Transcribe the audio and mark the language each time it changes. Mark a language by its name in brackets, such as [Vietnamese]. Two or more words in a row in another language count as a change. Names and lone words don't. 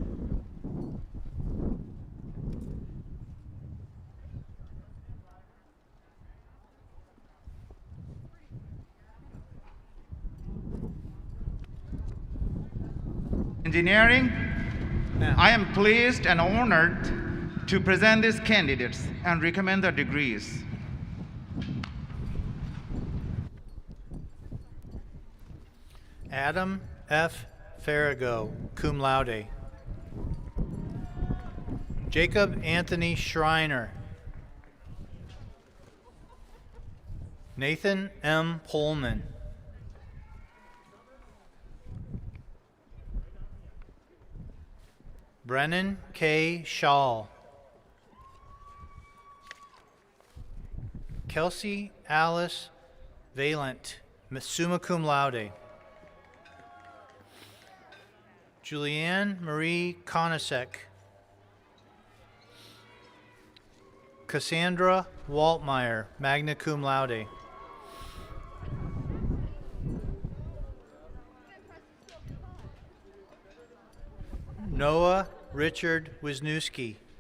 [English] Engineering, I am pleased and honored to present these candidates and recommend their degrees. Adam F. Farrago, [Latin] cum laude. [English] Jacob Anthony Schreiner. Nathan M. Pullman. Brennan K. Shaw. Kelsey Alice Valent, [Latin] summa cum laude. [English] Julianne Marie Konasek. Cassandra Waltmeyer, [Latin] magna cum laude. [English] Noah Richard Wisniewski.